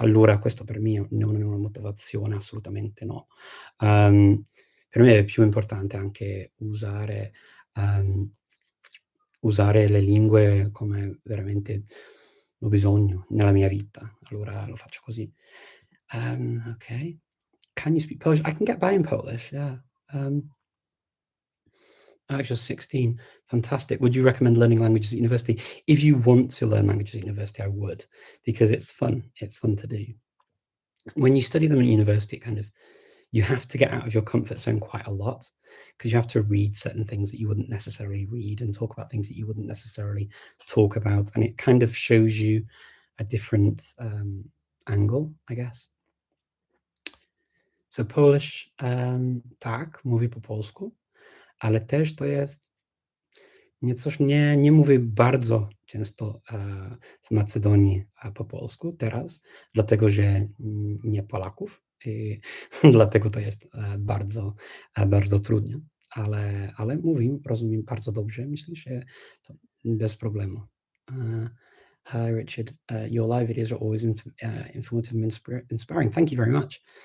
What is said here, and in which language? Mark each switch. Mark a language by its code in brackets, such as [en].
[it] Allora questo per me non è una motivazione, assolutamente no. Uhm per me è più importante anche uhm, usare le lingue come veramente ho bisogno nella mia vita. Allora lo faccio così. Okay. [en] Can you speak Polish? I can get by in Polish, yeah. Um, you're 16. Fantastic. Would you recommend learning languages at university? If you want to learn languages at university, I would, because it's fun. It's fun to do. When you study them at university, you have to get out of your comfort zone quite a lot because you have to read certain things that you wouldn't necessarily read and talk about things that you wouldn't necessarily talk about, and it kind of shows you a different angle, I guess. So Polish, [pl] tak, mówię po polsku, ale też to jest nie mówię bardzo często, w Macedonii, po polsku teraz, dlatego że, nie Polaków i dlatego to jest, bardzo trudne, ale rozumiem bardzo dobrze. Myślę, że to bez problemu. [en] Hi Richard, your live videos are always informative and inspiring. Thank you very much.